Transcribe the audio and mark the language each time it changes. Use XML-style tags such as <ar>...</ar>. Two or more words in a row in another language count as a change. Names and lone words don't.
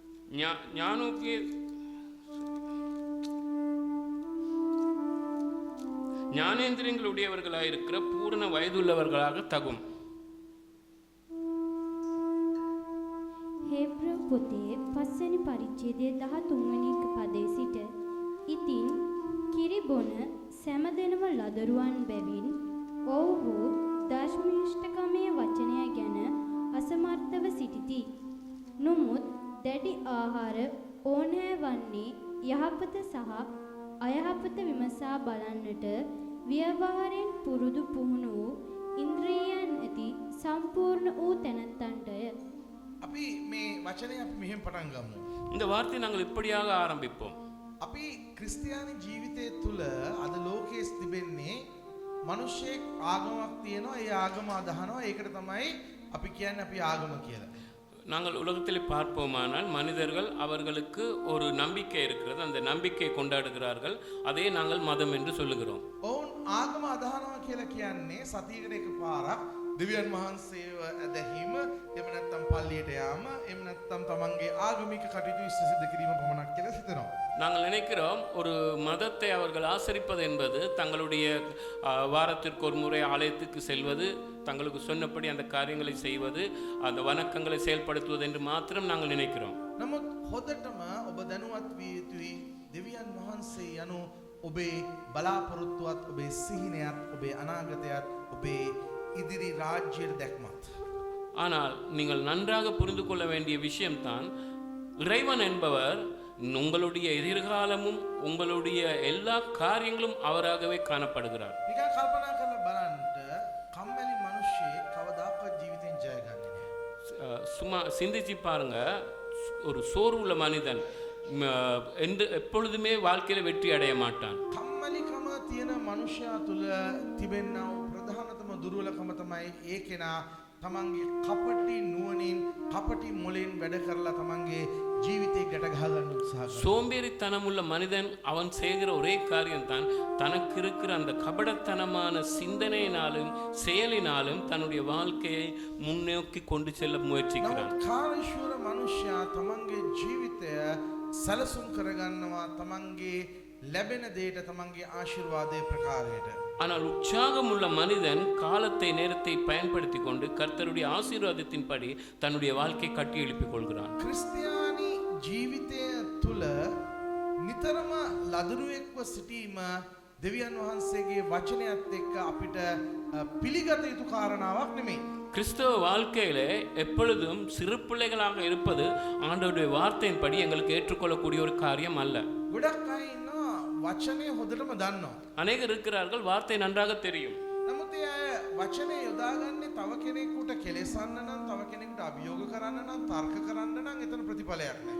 <ta>ஞானேந்திரியங்களுடையவர்களாக இருக்கிற பூரண வயதுள்ளவர்களாக தகும்.</ta> <si>හේබ්‍රව පොතේ 5 වෙනි පරිච්ඡේදයේ 13 වෙනි පදයේ සිට ඉතින් කිරිබොන සෑම දෙනම ලදරුවන් බැවින් ඔව්හු දර්ශමිෂ්ඨකමේ වචනය ගැන අසමර්ථව සිටිති. නමුත් දැඩි ආහාර ඕනෑ වන්නේ යහපත සහ අයහපත විමසා බලන්නට ව්‍යවහාරයෙන් පුරුදු පුහුණු වූ ඉන්ද්‍රියයන් ඇති සම්පූර්ණ වූ තැනැත්තන්ටය. අපි මේ වචනය අපි මෙහෙම පටන් ගමු.</si> <ta>இந்த வார்த்தையை நாங்கள் இப்படியாக ஆரம்பிப்போம்.</ta> <si>අපි ක්‍රිස්තියානි ජීවිතය තුළ අද ලෝකයේ තිබෙන්නේ මිනිස්සෙක් ආගමක් තියෙනවා. ඒ ආගම අදහනවා. ඒකට තමයි අපි කියන්නේ අපි ආගම කියලා.</si> <ta>நாங்கள் உலகத்தில் பார்ப்போமானால் மனிதர்கள் அவர்களுக்கு ஒரு நம்பிக்கை இருக்கிறது, அந்த நம்பிக்கையை கொண்டாடுகிறார்கள், அதே நாங்கள் மதம் என்று சொல்லுகிறோம்.</ta> <si>ඔවුන් ආගම අදහනවා කියලා කියන්නේ සතියකට එකපාරක් දෙවියන් වහන්සේව ඇදහිම, එහෙම නැත්නම් පල්ලියට යාම, එහෙම නැත්නම් තමන්ගේ ආගමික කටයුතු ඉෂ්ට සිද්ධ කිරීම පමණක් කියලා හිතනවා.</si> <ta>நாங்கள் நினைக்கிறோம் ஒரு மதத்தை அவர்கள் ஆசரிப்பது என்பது தங்களுடைய வாரத்திற்கு ஒரு முறை ஆலயத்துக்கு செல்வது, தங்களுக்கு சொன்னபடி அந்த காரியங்களை செய்வது, அந்த வணக்கங்களை செயல்படுத்துவது என்று மாத்திரம் நாங்கள் நினைக்கிறோம்.</ta> <si>නමුත් හොදටම ඔබ දැනුවත් විය යුතුයි දෙවියන් වහන්සේ යනු ඔබේ බලාපොරොත්තුවත්, ඔබේ සිහිනයත්, ඔබේ අනාගතයත්, ඔබේ ඉදිරි රාජ්‍යයේ දැක්මත්.</si> <ta>ஆனால் நீங்கள் நன்றாக புரிந்து கொள்ள வேண்டிய விஷயம்தான், இறைவன் என்பவர் உங்களுடைய எதிர்காலமும் உங்களுடைய எல்லா காரியங்களும் அவராகவே காணப்படுகிறார்.</ta> <si>නිකන් කල්පනා කරලා බලන්න කම්මැලි මිනිස්සෙක් කවදාකවත් ජීවිතෙන් ජය ගන්නේ නැහැ.</si> <ta>சும்மா சிந்திச்சு பாருங்க, ஒரு சோர்வுள்ள மனிதன் எப்பொழுதுமே வாழ்க்கையில வெற்றி அடைய மாட்டான்.</ta> <si>කම්මැලිකම තියෙන මනුෂ්‍යයා තුළ තිබෙනා වූ ප්‍රධානතම දුර්වලකම තමයි ඒ කෙනා තමන්ගේ කපටි නුවණින්, කපටි මොලෙන් වැඩ කරලා තමන්ගේ ජීවිතේ ගැට ගහ ගන්න උත්සාහ කරනවා.</si> <ta>சோம்பேறித்தனமுள்ள மனிதன் அவன் செய்கிற ஒரே காரியம்தான், தனக்கு இருக்கிற அந்த கபடத்தனமான சிந்தனையினாலும் செயலினாலும் தன்னுடைய வாழ்க்கையை முன்னோக்கி கொண்டு செல்ல முயற்சிக்கிறான்.</ta> <si>කාර්යශූර මනුෂ්‍යයා තමන්ගේ ජීවිතය සැලසුම් කරගන්නවා තමන්ගේ ලැබෙන දේට, තමන්ගේ ආශිර්වාදයේ ප්‍රකාරයට.</si> <ta>ஆனால் உற்சாகம் உள்ள மனிதன் காலத்தை நேரத்தை பயன்படுத்தி கொண்டு கர்த்தருடைய ஆசீர்வாதத்தின்படி தன்னுடைய வாழ்க்கை கட்டி எழுப்பிக் கொள்கிறான்.</ta> <si>ක්‍රිස්තියානි ජීවිතය තුළ නිතරම ලදරුවෙක්ව සිටීම දෙවියන් වහන්සේගේ වචනයත් එක්ක අපිට පිළිගත යුතු කාරණාවක් නෙමෙයි.</si> <ta>கிறிஸ்தவ வாழ்க்கையிலே எப்பொழுதும் சிறு பிள்ளைகளாக இருப்பது ஆண்டவருடைய வார்த்தையின்படி எங்களுக்கு ஏற்றுக்கொள்ளக்கூடிய ஒரு காரியம் அல்ல.</ta> <si>ගොඩක් අය ඉන්නවා වචනය හොඳටම දන්නවා.</si> <ta>அநேகர் இருக்கிறார்கள், வார்த்தை நன்றாக தெரியும்.</ta> <si>නමුත් ඒ අය වචනය යොදාගන්නේ තව කෙනෙකුට කෙලෙසන්න නම්, තව කෙනෙකුට අභියෝග කරන්න නම්, තර්ක කරන්න නම් එතන ප්‍රතිඵලයක් නැහැ.</si>